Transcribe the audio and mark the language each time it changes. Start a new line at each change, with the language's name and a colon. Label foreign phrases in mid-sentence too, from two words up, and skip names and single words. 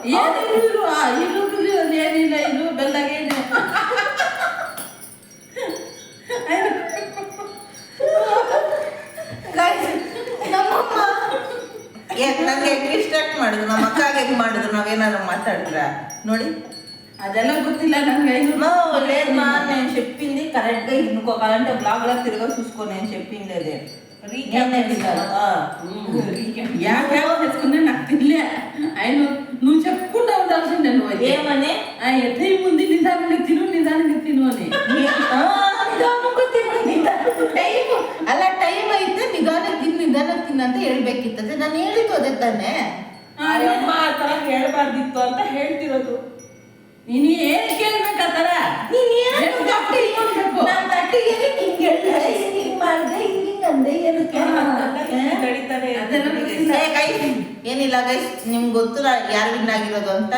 Kannada: ಏನಿಲ್ಲ, ಇದು ಬೆಲ್ಲಾಗೇನೆ. ನಮ್ಮಮ್ಮ ನಂಗೆ ಹೆಂಗ್ ಡಿಸ್ಟ್ರಾಕ್ಟ್ ಮಾಡಿದ್ರು, ನಮ್ಮ ಅಕ್ಕಾಗ ಹೆಂಗ್ ಮಾಡಿದ್ರು, ನಾವೇನಾದ್ರು ಮಾತಾಡಿದ್ರ ನೋಡಿ. ಅದೆಲ್ಲ ಗೊತ್ತಿಲ್ಲ ನಂಗೆ.
Telugu: లేదు మా నేను చెప్పింది కరెక్ట్ గా ఇంకొకలంటే బ్లాగ్ లా తిరగ చూసుకో నేను చెప్పింది అదే
Kannada: ಯಾಕೆ ಹೆಚ್ಕೊಂಡೆ
Telugu: నాకు తినలే. ఆయన నువ్వు చెప్పుకుంటా ఉండాల్సిందే. నువ్వు ఏమని టైం ఉంది, నిదానంగా తిను అని.
Kannada: ಟೈಮ್ ಅಲ್ಲ, ಟೈಮ್ ಐತೆ ನಿಧಾನಕ್ಕೆ ತಿನ್ನು ಅಂತ ಹೇಳ್ಬೇಕಿತ್ತದೆ. ನಾನು ಹೇಳಿದ್ದು ಅದೇ ತಾನೆ. ಅಮ್ಮ ಆ ತರ ಹೇಳ್ಬಾರ್ದಿತ್ತು ಅಂತ ಹೇಳ್ತಿರೋದು. ನೀನು ಏನ್ ಕೇಳ್ಬೇಕಾತರ? ಏನಿಲ್ಲ ಗೈಸ್, ನಿಮ್ಗೆ ಗೊತ್ತು ಯಾರು ವಿನ್ ಆಗಿರೋದು ಅಂತ.